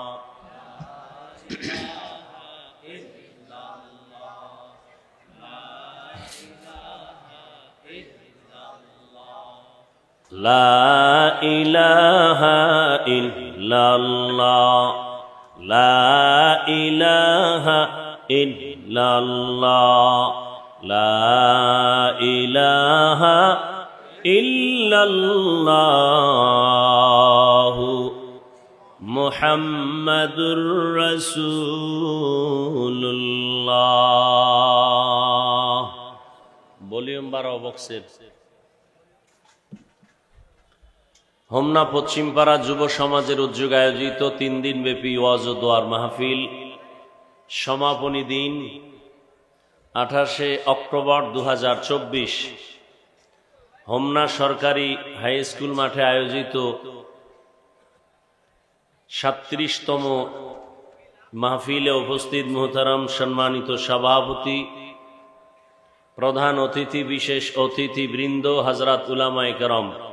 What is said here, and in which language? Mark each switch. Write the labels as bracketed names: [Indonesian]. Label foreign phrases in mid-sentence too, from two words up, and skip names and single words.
[Arabic] لا الہ الا اللہ لا الہ الا اللہ لا الہ الا اللہ محمد رسول اللہ [Bangla] ভলিউম বাড়াও বক্সের হোমনা পশ্চিমপাড়া যুব সমাজের উদ্যোগে আয়োজিত 3 দিনব্যাপী ওয়াজ ও দোয়ার মাহফিল সমাপনী দিন 28 অক্টোবর 2024 হোমনা সরকারি হাই স্কুল মাঠে আয়োজিত 37তম মাহফিলে উপস্থিত মুহতারাম সম্মানিত সভাপতি, প্রধান অতিথি, বিশেষ অতিথি বৃন্দ, হযরত উলামায়ে কেরাম,